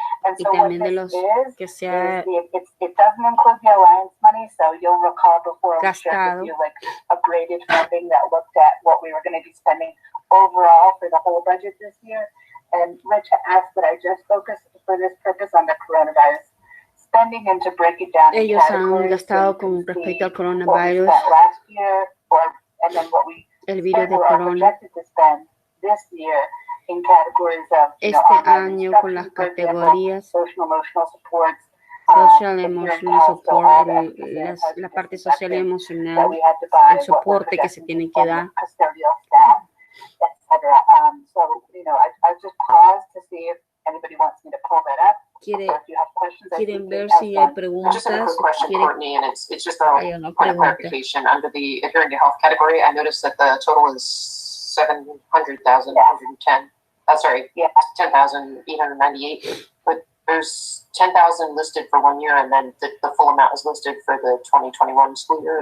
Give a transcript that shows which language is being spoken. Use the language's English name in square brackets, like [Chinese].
[English] And so what this is it doesn't include the alliance money, so you'll recall before we shared with you like upgraded funding that looked at what we were going to be spending overall for the whole budget this year. And Rich asked that I just focus for this purpose on the coronavirus spending and to break it down. [Spanish] Ellos han gastado con respecto al coronavirus, [English] last year, and then what we [Spanish] el virus de corona. [English] projected to spend this year. In categories of, [Spanish] año con las categorías [English] social emotional supports, social emotional support, [Spanish] la parte social y emocional, el soporte que se tiene que dar. [English] Custodial staff, etc. So, I just paused to see if anybody wants me to pull that up. [Spanish] Quieren ver si hay preguntas. [English] Just a quick question, Courtney, and it's just a point of clarification. Under the adhering to health category, I noticed that the total is 700,110. Sorry, 10,898. But there's 10,000 listed for 1 year, and then the full amount is listed for the 2021 school year.